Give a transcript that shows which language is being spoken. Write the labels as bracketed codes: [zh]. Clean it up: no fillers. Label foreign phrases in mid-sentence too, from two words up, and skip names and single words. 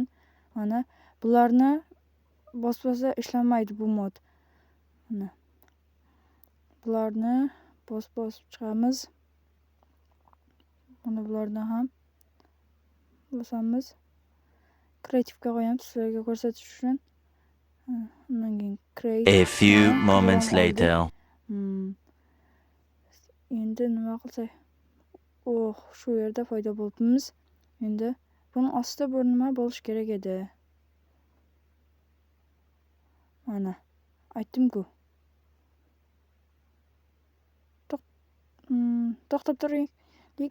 [uz] Mana bularni bosbasa ishlamaydi bu mod. Mana bularni bosib chiqamiz. Mana bulardan ham bosamiz. Kreativga qo'yamiz sizlarga ko'rsatish uchun. Undan keyin create. [en] A few moments later. [uz] Endi nima qilsak? Shu yerda foyda bo'libmiz. Endi buni ostida bir nima bo'lish kerak edi. Mana aytdim-ku. To'xtab turaylik.